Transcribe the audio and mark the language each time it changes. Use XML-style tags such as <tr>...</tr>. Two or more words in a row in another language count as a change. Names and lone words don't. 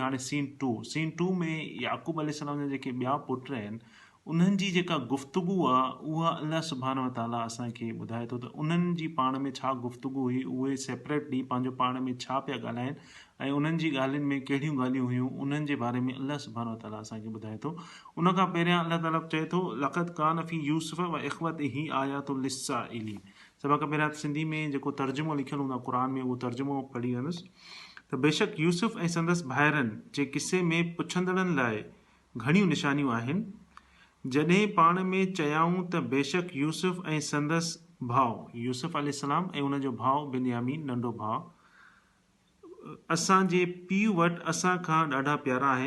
<sd>हाणे सीन 2 में याकूब अलैहिस्सलाम जा जेके ॿिया पुट आहिनि उन्हनि जी जेका गुफ्तगू आहे उहा</sd> <ar>الله سبحانه وتعالى</ar> <sd>असांखे ॿुधाए थो त उन्हनि जी पाण में छा गुफ्तगू हुई, उहे सेपरेटली पंहिंजो पाण में छा पिया ॻाल्हाइनि ऐं उन्हनि जी ॻाल्हियुनि में कहिड़ियूं ॻाल्हियूं हुयूं उन्हनि जे बारे में</sd> <ar>الله سبحانه وتعالى</ar> <sd>असांखे ॿुधाए थो। उन खां पहिरियां अल्लाह ताला चए थो</sd> <ar>لقد كان في يوسف وإخوته آيات للسائلين.</ar> <sd>सभ खां पहिरियां सिंधी में जेको तर्जुमो लिखियलु हूंदो आहे क़ुर में उहो तर्जुमो पढ़ी वेंदुसि त बेशक यूसुफ ऐं संदसि भाइरनि जे किसे में पुछंदड़नि लाइ घणियूं निशानियूं आहिनि। जॾहिं पाण में चयाऊं त बेशक यूसुफ ऐं संदसि भाउ यूसुफ अलैहिस्सलाम ऐं उनजो भाउ बिन्यामीन नंढो भाउ असांजे पीउ वटि असां खां ॾाढा प्यारा आहिनि।</sd>